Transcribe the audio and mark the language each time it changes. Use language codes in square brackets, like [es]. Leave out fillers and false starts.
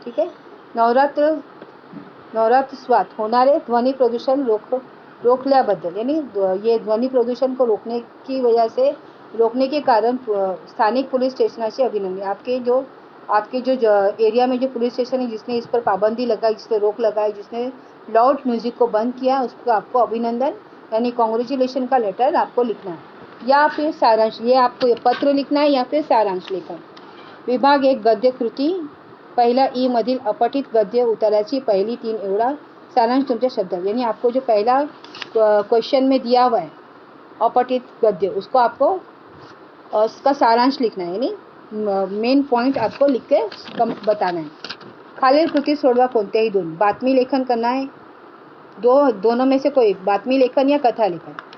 [hi] ठीक है। [mr] नवरात्रोत्सवात होणारे ध्वनि प्रदूषण रोखल्याबद्दल, [hi] यानी ये ध्वनि प्रदूषण को रोकने की वजह से, रोकने के कारण [mr] स्थानिक पुलिस स्टेशनाचे अभिनंदन। [hi] आपके जो एरिया में जो पुलिस स्टेशन है जिसने इस पर पाबंदी लगाई, जिसने रोक लगाई, जिसने लाउड म्यूजिक को बंद किया, उसको आपको अभिनंदन यानी कॉन्ग्रेचुलेशन का लेटर आपको लिखना है, या फिर सारांश। ये आपको ये पत्र लिखना है या फिर सारांश लेखन। [mr] विभाग 1 गद्य कृती, पहिला ई मधील अपठित गद्य उत्तराची पहिली 3 एवढा सारांश तुमच्या शब्दात। [hi] यानी आपको जो पहला क्वेश्चन में दिया हुआ है अपठित गद्य, उसको आपको उसका सारांश लिखना है, यानी मेन पॉइंट आपको लिख के बताना है। [mr] खालील कृती सोडवा कोणत्याही 2, [hi] बातमी लेखन करना है, दोनों में से कोई, बातमी लेखन या कथा लेखन।